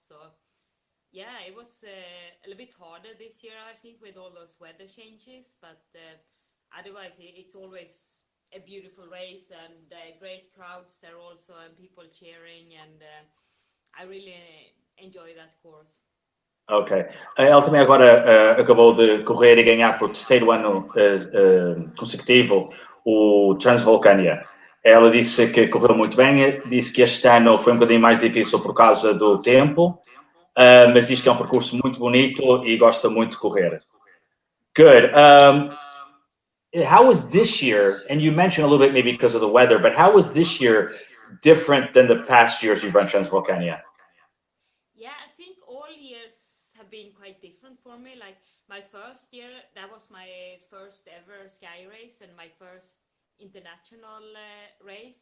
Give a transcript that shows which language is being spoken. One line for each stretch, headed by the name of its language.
English: So yeah, it was a little bit harder this year, I think, with all those weather changes. But otherwise it's always a beautiful race and great crowds there also and people cheering and I really enjoy that course. Ok.
Portuguese: Ela também agora acabou de correr e ganhar por terceiro ano consecutivo o Transvulcania. Ela disse que correu muito bem, disse que este ano foi um bocadinho mais difícil por causa do tempo, mas diz que é um percurso muito bonito e gosta muito de correr.
English: Good. How was this year? And you mentioned a little bit maybe because of the weather, but how was this year different than the past years you've run Transvulcania? Yeah, I think all years have been quite different for me. Like my first year, that was my first ever sky race and my first international race.